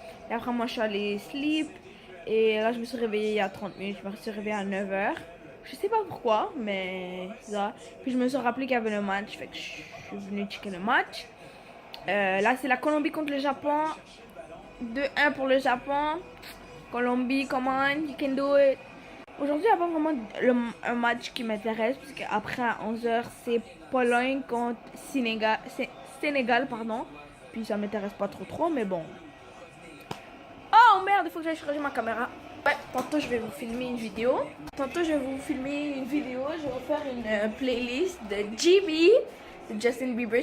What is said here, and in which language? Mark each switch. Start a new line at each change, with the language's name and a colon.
French: Et après, moi, je suis allée sleep. Et là, je me suis réveillée il y a 30 minutes. Je me suis réveillée à 9h. Je sais pas pourquoi, mais c'est ça. Puis je me suis rappelé qu'il y avait le match. Fait que je suis venue checker le match. Là, c'est la Colombie contre le Japon. 2-1 pour le Japon.
English: Colombie, come on, you can do it.
French: Aujourd'hui, il n'y a pas vraiment un match qui m'intéresse, parce qu'après à 11h, c'est Pologne contre Sénégal, pardon. Puis ça m'intéresse pas trop, mais bon. Oh merde, il faut que j'aille changer ma caméra. Ouais, tantôt je vais vous filmer une vidéo. Je vais vous faire une playlist de GB, de Justin Bieber.